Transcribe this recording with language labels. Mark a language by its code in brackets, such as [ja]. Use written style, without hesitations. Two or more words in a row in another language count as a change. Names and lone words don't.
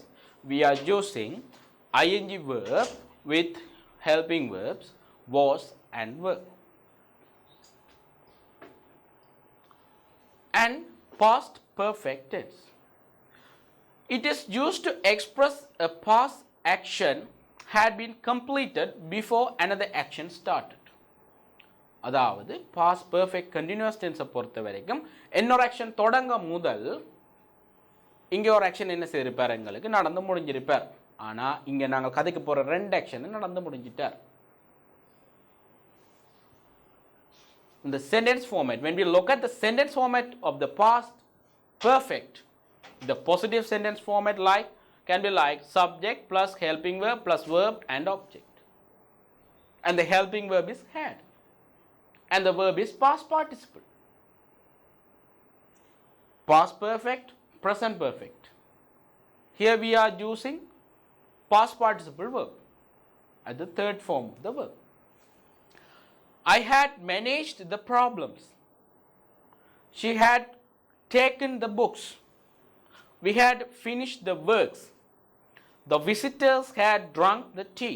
[en] We are using ing verb with helping verbs was and were. And past perfect tense. It is used to express a past action had been completed before another action started. [ta] அதாவது [en] past perfect continuous tense [ta] பொறுத்த வரைக்கும் இன்னொரு ஆக்ஷன் தொடங்க முதல் இங்கே ஒரு ஆக்ஷன் என்ன செய்திருப்பார், எங்களுக்கு நடந்து முடிஞ்சிருப்பார். ஆனால் இங்கே நாங்கள் கதைக்கு போகிற ரெண்டு ஆக்ஷன் நடந்து முடிஞ்சிட்டார். [en] In the sentence format, when we look at the sentence format of the past perfect, the positive sentence format can be like subject plus helping verb plus verb and object. And the helping verb is had. And the verb is past participle. Past perfect, present perfect. Here we are using past participle verb as the third form of the verb. I had managed the problems. She had taken the books. We had finished the works. The visitors had drunk the tea.